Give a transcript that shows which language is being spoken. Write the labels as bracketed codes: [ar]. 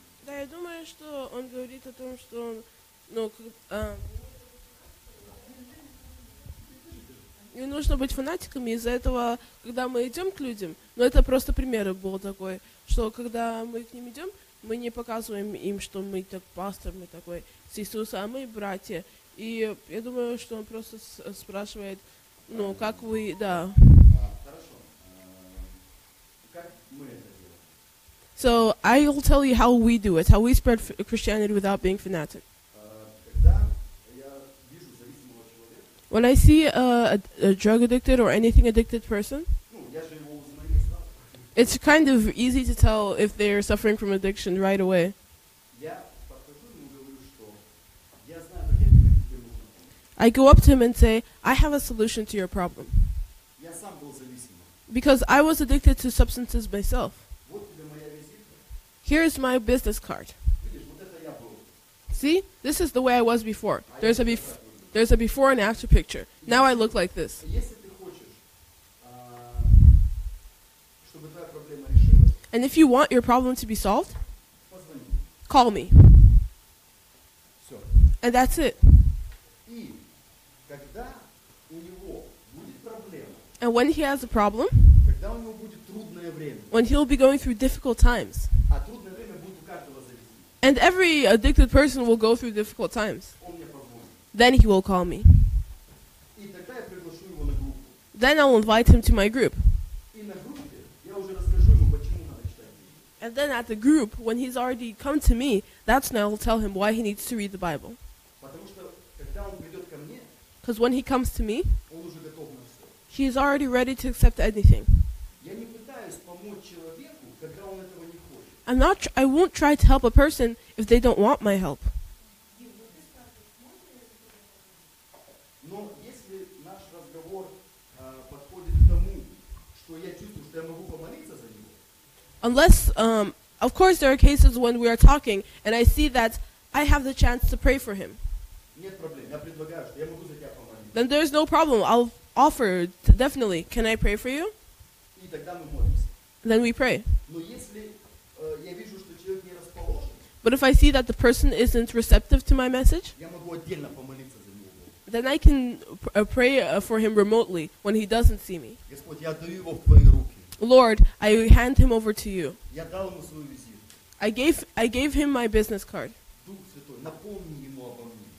[ru] Да, я думаю, что он говорит о том, что он, ну, не нужно быть фанатиками, из-за этого, когда мы идем к людям, ну, это просто пример был такой, что когда мы к ним идем, мы не показываем им, что мы так пастор, мы такой с Иисуса, а мы братья. И я думаю, что он просто спрашивает, ну, как вы, да. Хорошо. Как мы это делаем? [en] So I'll tell you how we do it, how we spread Christianity without being fanatic. [ru] Когда я вижу зависимого человека, [en] When I see a drug addicted or anything addicted person, [ru] ну, я же его узнаю сразу. [en] it's kind of easy to tell if they're suffering from addiction right away. [ru] Я подхожу ему и говорю, что я знаю, как я тебе нужно помочь. [en] I go up to him and say, I have a solution to your problem. [ru] Я сам был зависимым. [en] Because I was addicted to substances myself. [ru] Вот тебе моя визитка. [en] Here's my business card. [ru] Видишь, вот это я был. [en] See, this is the way I was before. There's a before and after picture. Now I look like this. [ru] Если ты хочешь, чтобы твоя проблема решилась, [en] And if you want your problem to be solved, [ru] позвони. [en] call me. [ru] Все. [en] And that's it. [ru] И когда у него будет проблема, [en] And when he has a problem, [ru] когда у него будет трудное время, [en] when he'll be going through difficult times, [ru] а трудное время будет у каждого зависимого, [en] and every addicted person will go through difficult times, [ru] он мне позвонит. [en] then he will call me. [ru] И тогда я приглашу его на группу. [en] Then I'll invite him to my group. [ru] И на группе я уже расскажу ему, почему надо читать Библию. [en] And then at the group, when he's already come to me, that's when I'll tell him why he needs to read the Bible. [ru] Потому что когда он придет ко мне, [en] Because when he comes to me, [ru] он уже готов на все. [en] he's already ready to accept anything. [ru] Я не пытаюсь помочь человеку, когда он этого не хочет. [en] I won't try to help a person if they don't want my help. [ru] Но если наш разговор подходит к тому, что я чувствую, что я могу помолиться за него, [en] Unless, of course, there are cases when we are talking and I see that I have the chance to pray for him. [ru] нет проблем. Я предлагаю, что я могу за тебя помолиться. [en] Then there's no problem. I'll offer, definitely, can I pray for you? [ru] И тогда мы молимся. [en] Then we pray. [ru] Но если я вижу, что человек не расположен, [en] But if I see that the person isn't receptive to my message, [ru] я могу отдельно помолиться за него. [en] then I can pray for him remotely when he doesn't see me. [ru] Господь, я отдаю его в Твои руки. [en] Lord, I hand him over to you. [ru] Я дал ему свою визитку. [en] I gave him my business card. [ru] Дух Святой, напомни ему обо мне.